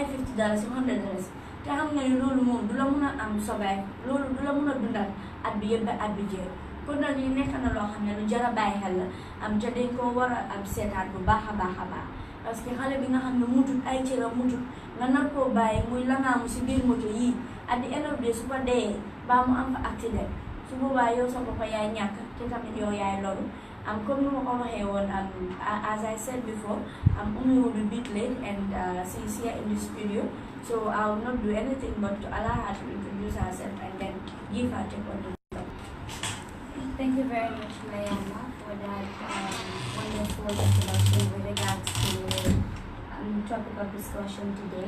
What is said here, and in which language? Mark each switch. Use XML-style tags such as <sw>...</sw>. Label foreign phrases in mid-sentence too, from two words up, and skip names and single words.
<wo>$50 $100 te xam nga ne loolu moom du la mun a am sobaay loolu du la mun a dundal at bi yëpp ba at bi jeex kon nag li nekk na loo xam ne lu jar a bàyyi xel la te dañ ko war a seetaat bu baax a baax</wo> <fr>parce que</fr> <wo>xale bi nga xam ne mutut ay cëram mutut nga nar koo bàyyi muy langaamu si biir moto yii</wo> <en>at the end of the day</en> <wo>su fa dee baa mu am fa accident su boobaa yow sa bopp yaay ñàkk te tamit yow yaay loru comme ni ma ko waxee woon</wo> <en>as I said before Oumie will be a bit late and she's here in the studio so I will not do anything but to allow her to introduce herself and then give her take on the topic. Thank you very much, Mariama, for that wonderful introduction with regards to topic of discussion today.</en>